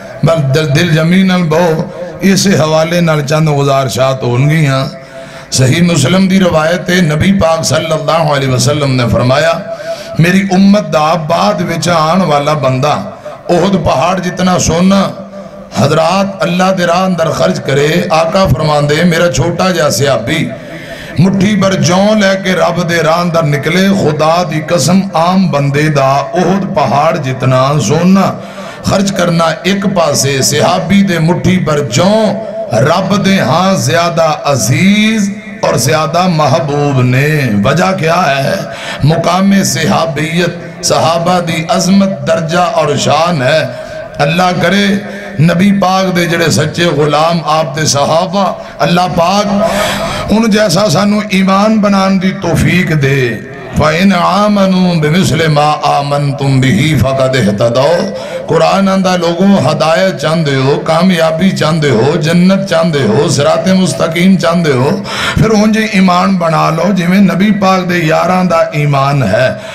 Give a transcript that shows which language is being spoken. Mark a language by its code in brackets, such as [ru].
[pa] بل دل جمیناً بہو اسے حوالے نال چند گزارشات ہونگی ہیں. صحیح مسلم دی روایت ہے, نبی پاک صلی اللہ علیہ وسلم نے فرمایا میری امت دا بعد وچ آن والا بندہ احد پہاڑ جتنا سونا حضرات اللہ دے راہ اندر خرچ کرے. آقا فرمان دے میرا چھوٹا جا صحابی مٹھی بر جون لے کے رب دے راہ اندر نکلے, خدا دی قسم عام بندے دا احد پہاڑ جتنا سونا خرچ کرنا ایک پاسے, صحابی دے مٹھی بر جون رب دے ہاں زیادہ عزیز اور زیادہ محبوب نے. وجہ کیا ہے؟ مقام صحابیت, صحابہ دی عظمت درجہ اور شان ہے. اللہ کرے نبی پاک دے جڑے سچے غلام آپ دے صحابہ, اللہ پاک ان جیسا سانو ایمان بنان دی توفیق دے. [ar] فَإِنْ آمَنُوا بِمِثْلِ مَا آمَنْتُمْ بِهِ فَقَدْ اهْتَدَوْا. [pa] قرآن اندہ لوگوں ہدایت چاندے ہو, کامیابی چاندے ہو, جنت چاندے ہو, صراط مستقیم چاندے ہو, پھر انجھے ایمان بنا لو جی میں نبی پاک دے یاران دا ایمان ہے.